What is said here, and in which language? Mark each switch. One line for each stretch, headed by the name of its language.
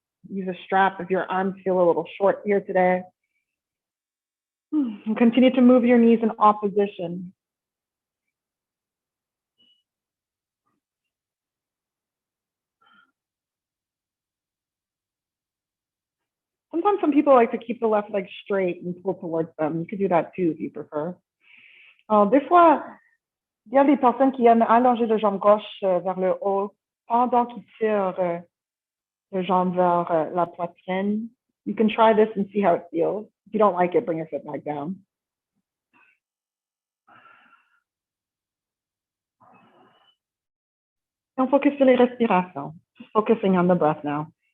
English: Use a strap if your arms feel a little short here today. And continue to move your knees in opposition. Sometimes some people like to keep the left leg straight and pull towards them. You could do that too if you prefer.
French: Des fois, il y a des personnes qui aiment allonger le jambe gauche vers le haut pendant qu'ils tirent le jambe vers la poitrine.
English: You can try this and see how it feels. If you don't like it, bring your foot back down. And focus
French: sur les respirations.
English: Just focusing on the breath now.